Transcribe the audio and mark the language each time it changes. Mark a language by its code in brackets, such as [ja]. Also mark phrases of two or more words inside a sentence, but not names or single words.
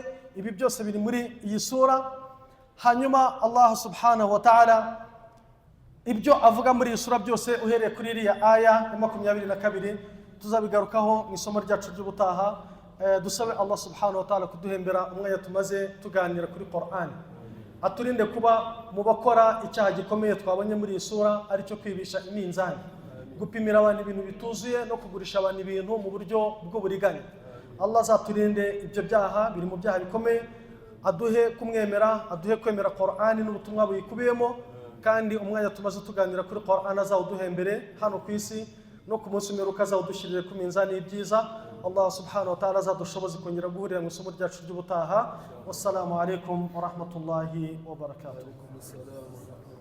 [rw] Ibi byose biri muri iyi sura. Hanyuma Allah [ar] سبحانه وتعالى [rw] ibyo avuga muri iyi sura byose uhereye kuri iriya aya ya 22 tuzabigarukaho mu isomo ryacu ry'ubutaha. Dusabe Allah [ar] سبحانه وتعالى [rw] kuduhembera umwanya tumaze tuganira kuri Qur'an, aturinde kuba mu bakora icyaha gikomeye twabonye muri iyi sura, ari cyo kwibisha iminzani, gupimira abantu ibintu bituzuye no kugurisha abantu ibintu mu buryo bw'uburiganya. Allah azaturinde ibyo byaha, biri mu byaha bikomeye. Aduhe kumwemera, aduhe kwemera Qur'an n'ubutumwa buyikubiyemo, kandi umwanya tumaze tuganira kuri Qur'an azawuduhembere hano ku isi no ku munsi w'imperuka azawudushyirire ku minzani y'ibyiza. Allah [ar] سبحانه وتعالى [rw] azadushoboze kongera guhurira mu isomo ryacu ry'ubutaha. [ar] والسلام عليكم ورحمة الله وبركاته.